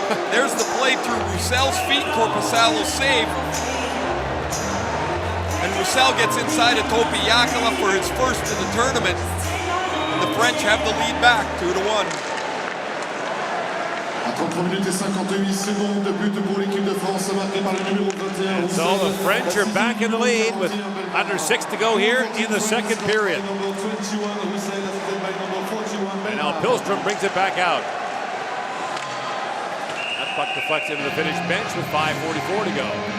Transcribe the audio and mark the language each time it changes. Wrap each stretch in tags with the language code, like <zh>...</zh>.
<en>There's the play through Roussel's feet, Korpisalo's save. And Roussel gets inside of Topi Yakala for his first in the tournament. And the French have the lead back, 2-1.</en> <fr>À 33 minutes et 58 secondes de but pour l'équipe de France, marqué par le numéro 21.</fr> <en>So the French are back in the lead with under 6 to go here in the second period. And now Pilstrom brings it back out. That puck deflects into the Finnish bench with 5:44 to go.</en>